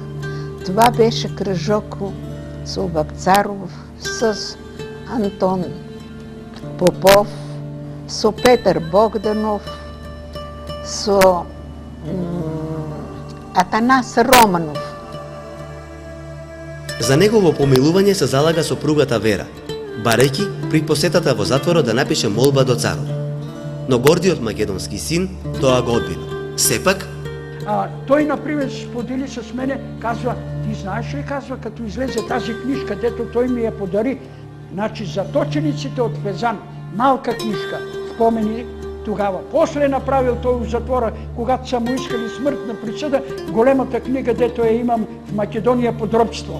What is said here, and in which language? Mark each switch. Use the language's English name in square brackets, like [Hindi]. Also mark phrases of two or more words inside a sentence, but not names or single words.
[Bulgarian] Това беше кружок со Вапцаров, с Антон Попов, со Петар Богданов, со Атанас Романов. [Macedonian] За негово помилување се залага сопругата Вера, барејќи при посетата во затворот да напише молба до царот. Но гордиот македонски син тоа го одбива. Сепак, тој, [Bulgarian] например, сподели с мене, казва, ти знаеш ли, казва, като излезе тази книжка, дето тој ми ја подари, значи, заточениците од Фезан, малка книжка, спомени тогава. После направил тој у затвора, когато са му искали смртна присъда, големата книга, дето я имам в Македонија под робство.